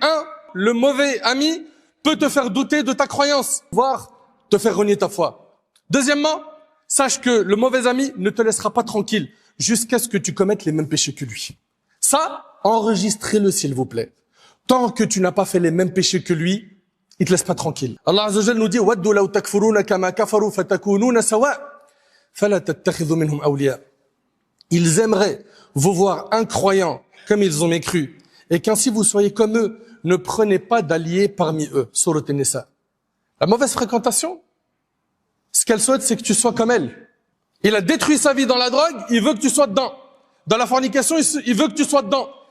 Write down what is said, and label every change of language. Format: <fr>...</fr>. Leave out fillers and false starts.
<fr>Un, le mauvais ami peut te faire douter de ta croyance, voire te faire renier ta foi. Deuxièmement, sache que le mauvais ami ne te laissera pas tranquille jusqu'à ce que tu commettes les mêmes péchés que lui. Ça, enregistrez-le s'il vous plaît. Tant que tu n'as pas fait les mêmes péchés que lui, il te laisse pas tranquille.</fr> <ar>Allah Azza wa Jalla</ar> <fr>nous dit</fr> <ar>وَدُّوا لَوْ تَكْفُرُونَ كَمَا كَفَرُوا فَتَكُونُونَ سَوَاءً فَلَا تَتَّخِذُوا مِنْهُمْ أَوْلِيَاءَ.</ar> <fr>Ils aimeraient vous voir incroyants comme ils ont mécru et qu'ainsi vous soyez comme eux, ne prenez pas d'alliés parmi eux. Sourate An-Nisa. La mauvaise fréquentation, ce qu'elle souhaite, c'est que tu sois comme elle. Il a détruit sa vie dans la drogue, il veut que tu sois dedans. Dans la fornication, il veut que tu sois dedans.</fr>